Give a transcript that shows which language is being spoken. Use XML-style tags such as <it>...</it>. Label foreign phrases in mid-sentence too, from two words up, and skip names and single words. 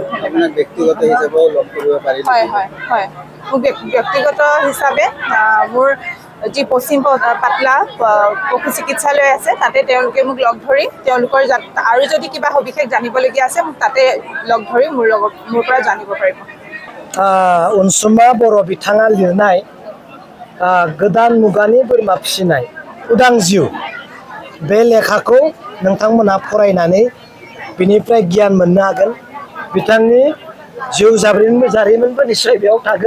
<as>আপোনাক ব্যক্তিগত হিচাপেও লগ কৰিব পাৰিম। হয় হয় হয় মোক ব্যক্তিগত হিচাপে মোৰ যি পশ্চিম পাটলা পশু চিকিৎসালয় আছে তাতে তেওঁলোকে মোক লগ ধৰি তেওঁলোকৰ আৰু যদি কিবা সবিশেষ জানিবলগীয়া আছে মোক তাতে লগ ধৰি মোৰ পৰা জানিব পাৰিব।</as> <brx>अनसुमा बर' बिथाङा लिरनाय गोदान मुगानि बोरमा फिसिनाय उदां जिउ बे लेखाखौ नोंथांमोनहा फरायनानै बिनिफ्राय गियान मोननो हागोन। बिथांनि जिउ जारिमिनबो निश्चय बेयाव थागोन।</brx>